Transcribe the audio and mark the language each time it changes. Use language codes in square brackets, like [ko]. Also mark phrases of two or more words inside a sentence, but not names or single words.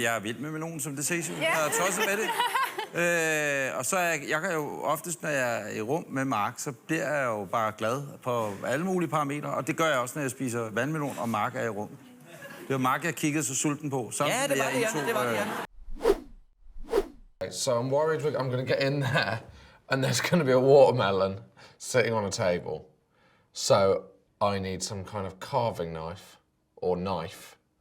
[da] Jeg er vild med melon, som det ses jo. Jeg er tosset med det. Og så er jeg kan jo oftest, når jeg er i rum med Mark, så bliver jeg jo bare glad på alle mulige parametre. Og det gør jeg også, når jeg spiser vandmelon, og Mark er i rum. Det var Mark, jeg kiggede så sulten på. Ja, det var det, ja. [en] So I'm worried I'm going to get in there and there's going to be a watermelon sitting on a table. So I need some kind of carving knife or knife.